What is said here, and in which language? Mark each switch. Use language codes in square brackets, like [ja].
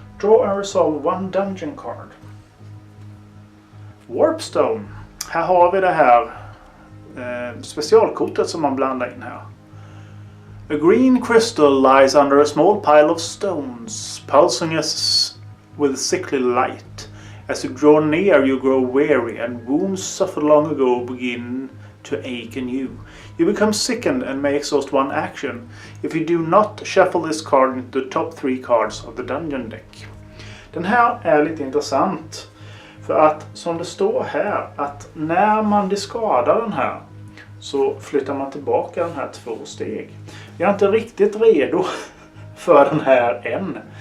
[en] Draw and resolve 1 dungeon card. Warpstone. [sv] Här har vi det här specialkortet som man blandar in här. [en] A green crystal lies under a small pile of stones, pulsing as with sickly light. As you draw near you grow weary and wounds suffered long ago begin to ache anew. You become sickened and may exhaust 1 action. If you do not, shuffle this card into the top 3 cards of the dungeon deck. [sv] Den här är lite intressant. För att som det står här att när man discardar den här så flyttar man tillbaka den här 2 steg. Jag är inte riktigt redo för den här än.